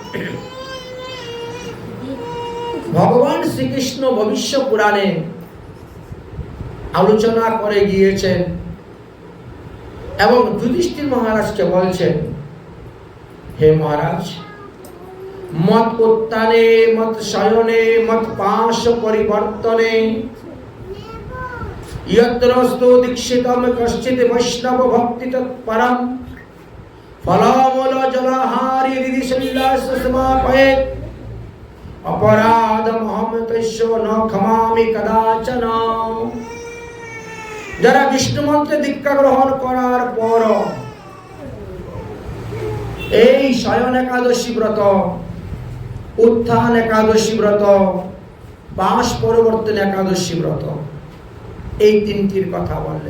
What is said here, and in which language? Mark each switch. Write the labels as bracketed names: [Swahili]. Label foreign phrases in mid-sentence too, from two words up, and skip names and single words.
[Bangla] ভগবান শ্রীকৃষ্ণ ভবিষ্য পুরাণে আলোচনা করে গিয়েছেন এবং যুধিষ্ঠির মহারাজকে বলছেন, হে মহারাজ, মত উত্থানে মত শয়নে মত পাশ পরিবর্তনে [Sanskrit] यत्रस्तु दीक्षितम कश्चित् वैष्णव भक्ति तत्परम फलामूल जलाहारी रिदिशल्लास समापयेत् अपराधमहं तस्य न क्षमामि कदाचन। [Bangla] যারা বিষ্ণু মন্ত্রে দীক্ষা গ্রহণ করার পর এই শয়ন একাদশী ব্রত, উত্থান একাদশী ব্রত, পাশ পরিবর্তন একাদশী ব্রত এই তিনটির কথা বললেন।